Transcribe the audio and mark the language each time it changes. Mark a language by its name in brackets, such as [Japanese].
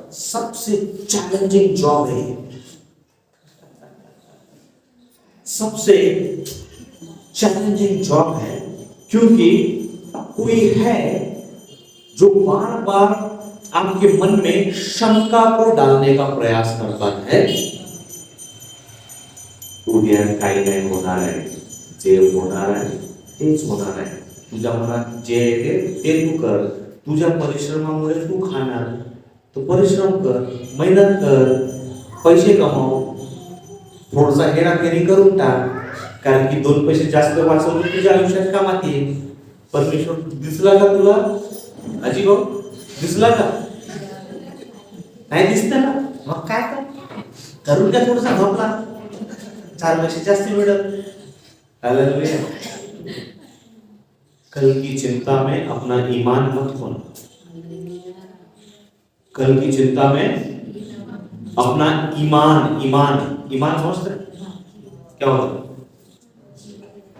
[Hindi] सबसे challenging job है, सबसे चैलेंजिंग जॉब है, क्योंकि कोई है जो बार बार आपके मन में शंका को डालने का प्रयास करता है। [Marathi] उद्या काही नाही होणार आहे, जे होणार आहे तेच होणार आहे, तुझ्या मनात जे आहे ते तू कर, तुझ्या परिश्रमामुळे तू खाणार, तो परिश्रम कर, मेहनत कर, पैसे कमाव, थोडासा हेराफेरी करून टाक, कारण की 2 पैसे जास्त वाचवून तुझ्या आयुष्यात कामात येईल। परमेश्वर दिसला का तुला? अजी भाऊ दिसला का? नाही दिसतं ना, मग काय कर, करून का थोडासा झोपला, 4 पैसे जास्त मिळेल। हालेलुया। [Hindi] कल की चिंता में अपना ईमान मत खोना, कल की चिंता में अपना ईमान समझते क्या होता है?